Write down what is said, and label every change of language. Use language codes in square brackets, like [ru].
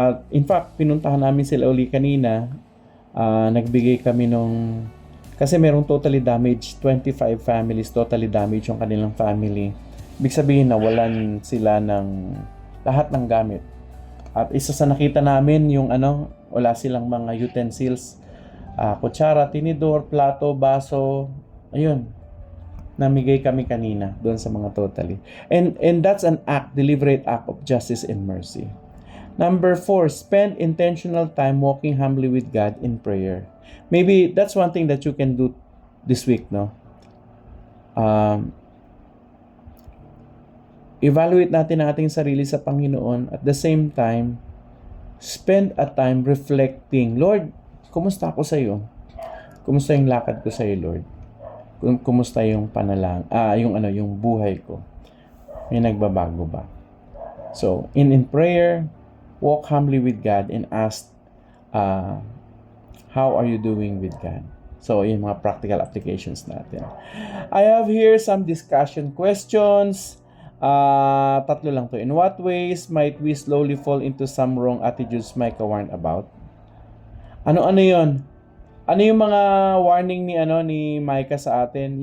[tl] In fact, pinuntahan namin sila uli kanina. Nagbigay kami kasi merong totally damaged, [en] 25 families totally damaged [tl] yung kanilang family. Ibig sabihin, nawalan sila ng lahat ng gamit. At isa sa nakita namin yung wala silang mga utensils, kutsara, tinidor, plato, baso, ayun. Namigay kami kanina doon sa mga totally. [en] And that's an deliberate act of justice and mercy. Number 4, spend intentional time walking humbly with God in prayer. Maybe that's one thing that you can do this week, no? [tl] Evaluate natin ang ating sarili sa Panginoon. [en] At the same time, spend a time reflecting. [tl] Lord, kumusta ako sa iyo? Kumusta yung lakad ko sa iyo, Lord? Kumusta yung yung buhay ko? May nagbabago ba? [en] So, in prayer, walk humbly with God and ask, how are you doing with God? So, yung mga practical applications natin. I have here some discussion questions. 3 [tl] lang to. [en] In what ways might we slowly fall into some wrong attitudes Micah warned about? [tl] Ano yon? Ano yung mga warning ni Micah sa atin?